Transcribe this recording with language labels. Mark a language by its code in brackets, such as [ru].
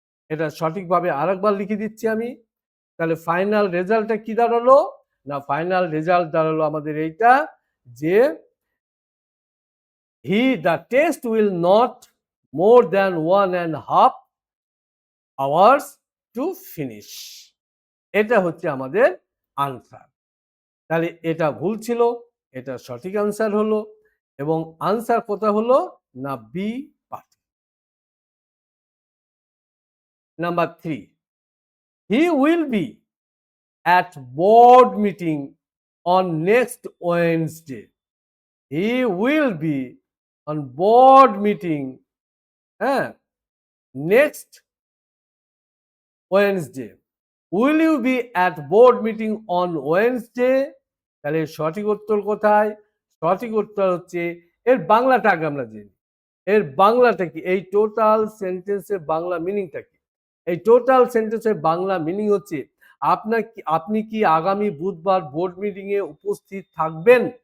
[bn] এটা সঠিকভাবে আরেকবার লিখে দিচ্ছি আমি। তাহলে ফাইনাল রেজাল্টটা কি দাঁড়ালো না ফাইনাল রেজাল্ট দাঁড়ালো আমাদের এইটা, যে [en] the test will not more than 1.5 hours to finish। [bn] এটা হচ্ছে আমাদের আনসার। তাহলে এটা ভুল ছিল, এটা সঠিক আনসার হলো এবং আনসার কোথায় হলো না B part. [en] Number 3, he will be at board meeting on next Wednesday. He will be on board meeting next Wednesday. Will you be at board meeting on Wednesday? [bn] তাহলে সঠিক উত্তর কোথায়? সঠিক উত্তর হচ্ছে এর বাংলাটা আগে আমরা জেনি। এর বাংলাটা কি? এই টোটাল সেন্টেন্সের বাংলা মিনিংটা কি? এই টোটাল সেন্টেন্সের বাংলা মিনিং হচ্ছে আপনি কি আগামী বুধবার বোর্ড মিটিং এ উপস্থিত থাকবেন?